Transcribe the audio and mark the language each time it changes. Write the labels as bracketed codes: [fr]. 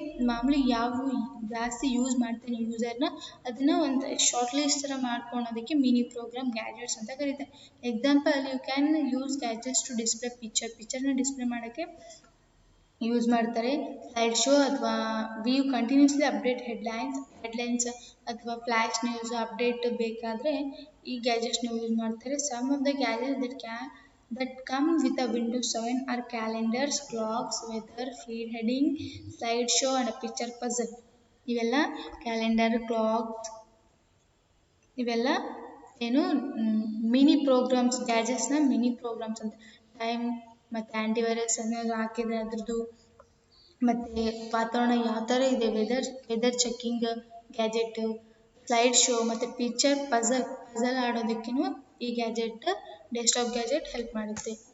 [kn] ಮಾಮೂಲಿ ಯಾವ ಜಾಸ್ತಿ ಯೂಸ್ ಮಾಡ್ತೀನಿ ಯೂಸರ್ನ ಅದನ್ನು ಒಂದು ಶಾರ್ಟ್ ಲಿಸ್ಟ್ ಥರ ಮಾಡ್ಕೊಳೋದಕ್ಕೆ ಮಿನಿ ಪ್ರೋಗ್ರಾಮ್ ಗ್ಯಾಜೆಟ್ಸ್ ಅಂತ ಕರೀತಾರೆ. Example, [en] you can use gadgets to display [kn] ಪಿಕ್ಚರ್ನ display ಮಾಡೋಕ್ಕೆ ಯೂಸ್ ಮಾಡ್ತಾರೆ. ಸ್ಲೈಡ್ ಶೋ ಅಥವಾ [en] view continuously update headlines [kn] ಅಥವಾ ಫ್ಲ್ಯಾಶ್ ನ್ಯೂಸ್ ಅಪ್ಡೇಟ್ ಬೇಕಾದರೆ ಈ ಗ್ಯಾಜೆಟ್ಸ್ನ ಯೂಸ್ ಮಾಡ್ತಾರೆ. [en] Some of the gadgets that come with a Windows 7 are calendars, clocks, weather, feed heading, slideshow and a picture puzzle. [kn] ಇವೆಲ್ಲ calendar, clogs ಇವೆಲ್ಲ ಏನು mini programmes, ಗ್ಯಾಜೆಟ್ಸ್ನ mini programmes ಅಂತ. Time ಮತ್ತು antivirus ಅನ್ನೋದು ಹಾಕಿದರೆ ಅದ್ರದ್ದು ಮತ್ತು ವಾತಾವರಣ ಯಾವ ಥರ ಇದೆ, weather checking gadget, slide show ಮತ್ತು ಪಿಕ್ಚರ್ ಪಜಲ್ ಆಡೋದಕ್ಕೂ ಈ ಡೆಸ್ಕ್ಟಾಪ್ ಗ್ಯಾಜೆಟ್ ಹೆಲ್ಪ್ ಮಾಡುತ್ತೆ.